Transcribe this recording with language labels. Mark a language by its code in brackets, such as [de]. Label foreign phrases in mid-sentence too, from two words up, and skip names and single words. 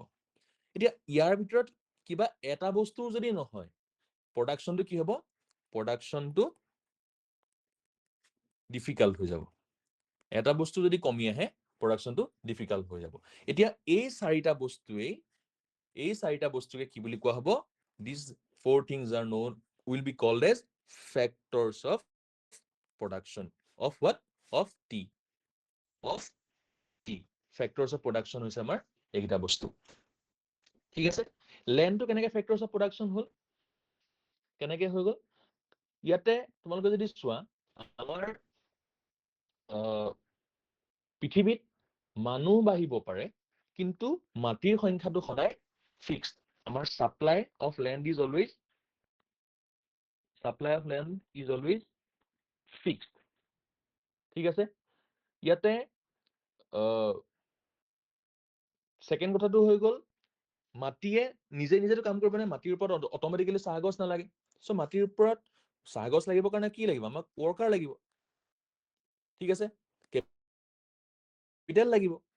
[as] এতিয়া ইয়াৰ ভিতৰত কিবা এটা বস্তু যদি নহয়, প্ৰডাকশ্যনটো কি হ'ব? [en] production difficult [as] হৈ যাব। এটা বস্তু যদি কমি আহে, [en] production difficult [as] হৈ যাব। এতিয়া এই চাৰিটা বস্তুকে কি বুলি কোৱা হ'ব? [en] These four things are known, will be called as factors of production of what? Of tea. Factors of production [as] হৈছে আমাৰ এইকেইটা বস্তু। ঠিক আছে? লেণ্ডটো কেনেকে [en] factors of production [as] হ'ল? কেনেকে হৈ গ'ল? ইয়াতে তোমালোকে যদি চোৱা, আমাৰ পৃথিৱীত মানুহ বাঢ়িব পাৰে, কিন্তু মাটিৰ সংখ্যাটো সদায় fixed. [en] Our supply of land is always fixed. [as] ঠিক আছে? ইয়াতে সেকেন্ড কথাটো হৈ গ'ল মাটিয়ে নিজে নিজেতো কাম কৰিব নাই, মাটিৰ ওপৰত অট'মেটিকেলি চাহগছ নালাগে। চ' মাটিৰ ওপৰত চাহগছ লাগিবৰ কাৰণে কি লাগিব? আমাক ৱৰ্কাৰ লাগিব। ঠিক আছে? কেপিটেল লাগিব।